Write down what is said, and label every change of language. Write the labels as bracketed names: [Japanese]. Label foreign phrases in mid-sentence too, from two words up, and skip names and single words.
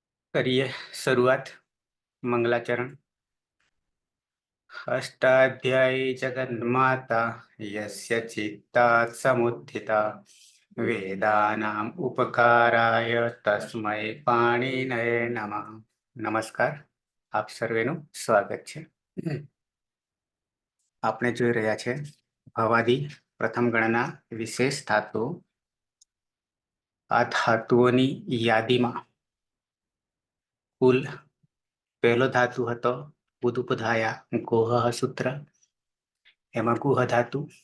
[Hindi] करिए शुरुआत। मंगलाचरण। [Sanskrit] अष्टाध्यायी जगन्माता यस्य चित्तात् समुत्थिता वेदानाम् उपकाराय तस्मै पाणिनये नमः। [Gujarati] નમસ્કાર, આપ સર્વેનું સ્વાગત છે। આપણે જોઈ રહ્યા છે ભવાદી પ્રથમ ગણના વિશેષ ધાતુઓ। આ ધાતુઓની યાદીમાં કુલ પહેલો ધાતુ હતો [Sanskrit] ऊदुपधाया गोहः [Gujarati] સૂત્ર, એમાં ગુહ ધાતુ।